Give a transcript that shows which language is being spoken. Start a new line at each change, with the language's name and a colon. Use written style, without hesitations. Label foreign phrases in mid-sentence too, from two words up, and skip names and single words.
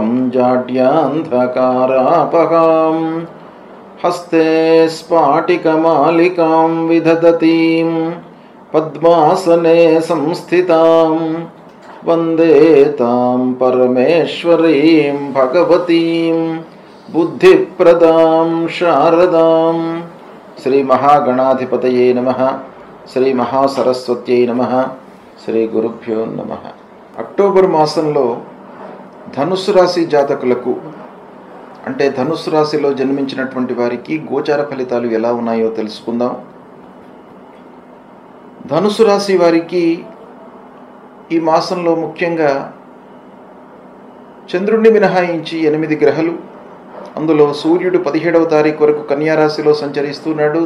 Sanskrit: जाड्यान्धकारापहां हस्ते स्फाटिकमालिकां विदधतीं पद्मासने संस्थितां वन्दे तां परमेश्वरीं भगवतीं बुद्धिप्रदां शारदां। श्री महागणाधिपतये नमः। श्री महासरस्वत्यै नमः। శ్రీ గురుభ్యో నమః.
Telugu: అక్టోబర్ మాసంలో ధనుస్సు రాశి జాతకులకు అంటే ధనుస్సు రాశిలో జన్మించినటువంటి వారికి గోచార ఫలితాలు ఎలా ఉన్నాయో తెలుసుకుందాం. ధనుస్సు రాశి వారికి ఈ మాసంలో ముఖ్యంగా చంద్రుడిని మినహాయించి 8 గ్రహాలు, అందులో సూర్యుడు 17వ తారీఖు వరకు కన్యారాశిలో సంచరిస్తున్నాడు.